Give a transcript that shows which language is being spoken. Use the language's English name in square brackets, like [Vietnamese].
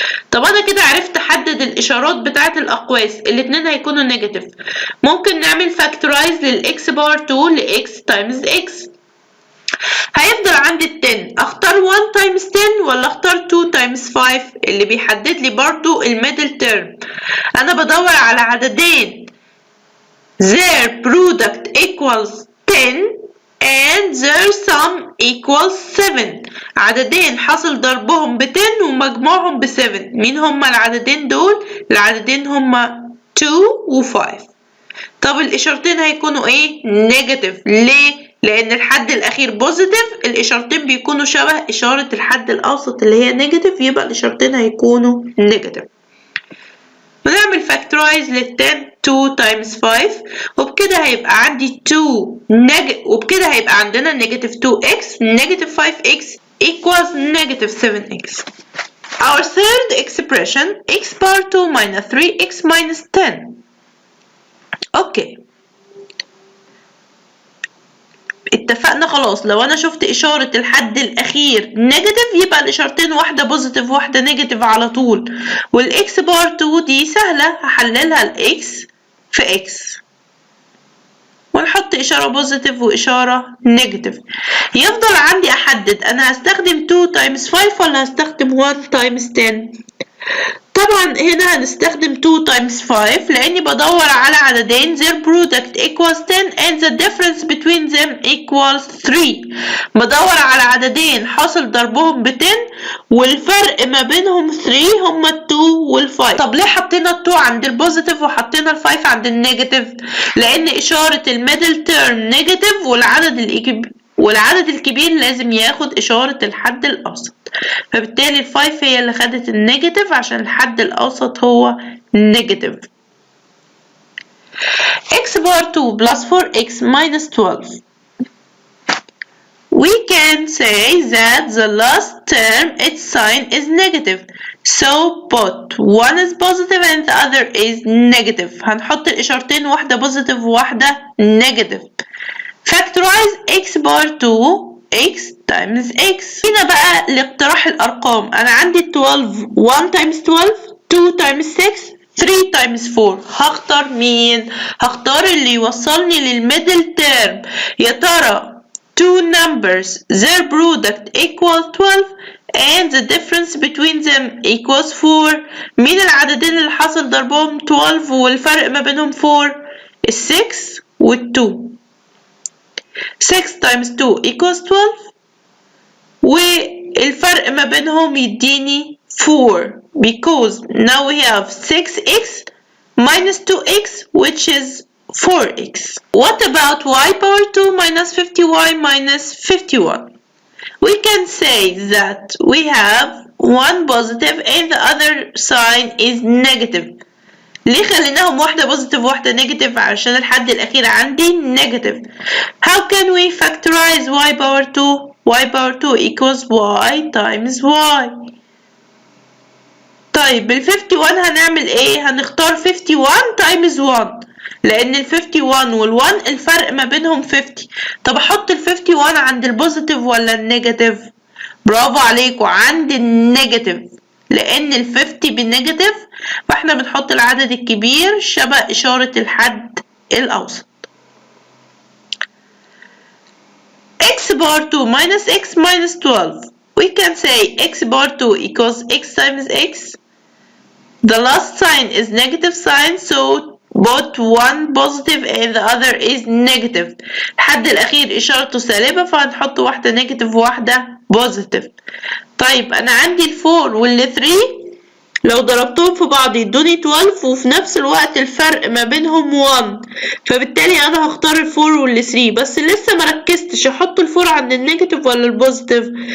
[Arabic] طب انا كده عرفت احدد الاشارات بتاعه الاقواس، الاتنين هيكونوا نيجاتيف. ممكن نعمل فاكتورايز للاكس باور 2 لاكس تايمز اكس. هيفضل عندي ال 10، اختار 1 تايمز 10 ولا اختار 2 تايمز 5؟ اللي بيحدد لي برضو الميدل تيرم. انا بدور على عددين [English] their product equals 10 and their sum equals 7. [Arabic] عددين حاصل ضربهم ب 10 ومجموعهم ب 7. مين هما العددين دول؟ العددين هما 2 و 5. طب الاشارتين هيكونوا ايه؟ نيجاتيف. ليه؟ لان الحد الاخير بوزيتيف، الاشارتين بيكونوا شبه اشارة الحد الاوسط اللي هي نيجاتيف، يبقى الاشارتين هيكونوا نيجاتيف. ونعمل factorize لل 10 2 times 5 وبكده هيبقى عندي 2 وبكده هيبقى عندنا negative 2x negative 5x equals negative 7x. [English] Our third expression x power 2 minus 3x minus 10. [Arabic] اوكي اتفقنا خلاص. لو انا شفت اشارة الحد الاخير نيجاتيف يبقى الاشارتين واحدة بوزيتيف واحدة نيجاتيف على طول. والاكس بار 2 دي سهلة، هحللها الاكس في اكس ونحط اشارة بوزيتيف واشارة نيجاتيف. يفضل عندي احدد انا هستخدم 2 times 5 ولا هستخدم 1 times 10. طبعا هنا هنستخدم 2 times 5 لاني بدور على عددين [English] their product equals 10 and the difference between them equals 3. [Arabic] بدور على عددين حاصل ضربهم ب 10 والفرق ما بينهم 3 هما ال 2 وال 5. طب ليه حطينا ال 2 عند البوزيتيف وحطينا ال 5 عند النيجاتيف؟ لان اشارة الميدل تيرم نيجاتيف والعدد الكبير لازم ياخد اشارة الحد الاوسط، فبالتالي ال 5 هي اللي خدت النيجاتيف عشان الحد الاوسط هو نيجاتيف. [English] x bar 2 plus 4x minus 12. We can say that the last term its sign is negative, so both one is positive and the other is negative. [Arabic] هنحط الاشارتين واحدة positive وواحدة negative. [English] Factorize x bar 2 x times x. [Arabic] هنا بقى لاقتراح الأرقام. أنا عندي 12 1 times 12 2 times 6 3 times 4. هختار مين؟ هختار اللي يوصلني للميدل تيرم. [English] يا ترى two numbers their product equal 12 and the difference between them equals 4. [Arabic] مين العددين اللي حصل ضربهم 12 والفرق ما بينهم 4؟ ال 6 وال 2. [English] 6 times 2 equals 12 [Arabic] والفرق ما بينهم يديني [English] 4 because now we have 6x minus 2x which is 4x. What about y power 2 minus 50y minus 51? We can say that we have one positive and the other sign is negative. [Arabic] ليه خليناهم واحدة بوزيتيف وواحدة نيجاتيف؟ عشان الحد الأخير عندي نيجاتيف. [English] How can we factorize y power 2? y power 2 equals y times y. [Arabic] طيب ال 51 هنعمل ايه؟ هنختار 51 times 1 لأن ال 51 وال 1 الفرق ما بينهم 50. طب أحط ال 51 عند البوزيتيف ولا النيجاتيف؟ برافو عليكم، عند النيجاتيف لأن ال 50 بالنيجاتيف فاحنا بنحط العدد الكبير شبه إشارة الحد الأوسط. [English] x bar 2 minus x minus 12. We can say x bar 2 equals x times x. The last sign is negative sign so both one positive and the other is negative. [Arabic] الحد الأخير إشارته سالبة فهنحط واحدة نيجاتيف وواحدة بوزيتيف. طيب أنا عندي ال 4 وال 3 لو ضربتهم في بعض يدوني 12 وفي نفس الوقت الفرق ما بينهم 1 فبالتالي أنا هختار ال 4 وال 3 بس لسه مركزتش أحط ال 4 عند النيجاتيف ولا البوزيتيف.